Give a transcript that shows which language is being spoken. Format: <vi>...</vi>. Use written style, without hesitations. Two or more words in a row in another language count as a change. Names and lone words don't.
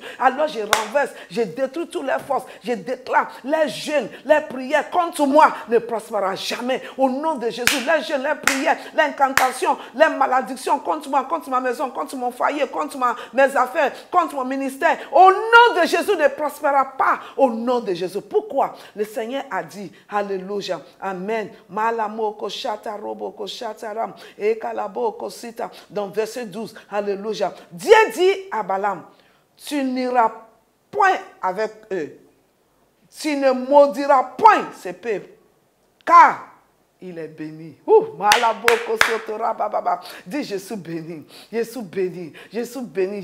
<fr>Alors je renverse, je détruis toutes les forces, je déclare les jeûnes, les prières contre moi ne prospérera jamais. Au nom de Jésus, les jeûnes, les prières, l'incantation, les malédictions contre moi, contre ma maison, contre mon foyer, contre mes affaires, contre mon ministère, au nom de Jésus ne prospérera pas, au nom de Jésus. Pourquoi? Le Seigneur a dit, alléluia, amen, malamoko shata roboko shataram, ekalaboko sita, dans verset 12, alléluia. Dieu dit à Balaam, tu n'iras point avec eux, tu ne maudiras point ces peuples, car il est béni. Dis, je suis béni. Je suis béni. Je suis béni.</fr>